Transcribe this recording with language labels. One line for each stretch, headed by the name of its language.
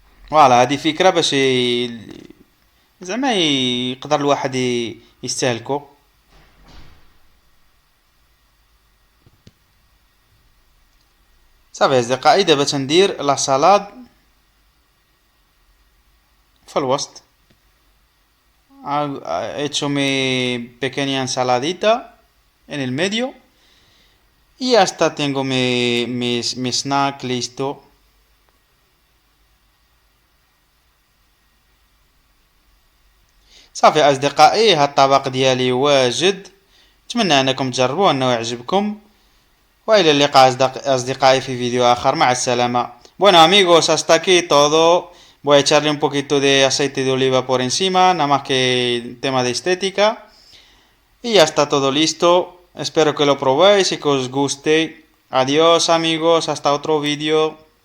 Arabic: فوالا هذه فكره باش زعما يقدر الواحد يستهلكو. صافي اصدقائي دابا تندير لا سالاد في الوسط.
Spanish: he hecho mi pequeña ensaladita en el medio y ya está, tengo mi snack listo.
Arabic: صافي اصدقائي هاد الطبق ديالي واجد اتمنى انكم تجربوه انه يعجبكم والى اللقاء اصدقائي في فيديو اخر. مع السلامه.
Spanish: Bueno amigos, hasta aquí todo. Voy a echarle un poquito de aceite de oliva por encima, nada más que tema de estética. Y ya está todo listo. Espero que lo probéis y que os guste. Adiós amigos, hasta otro vídeo.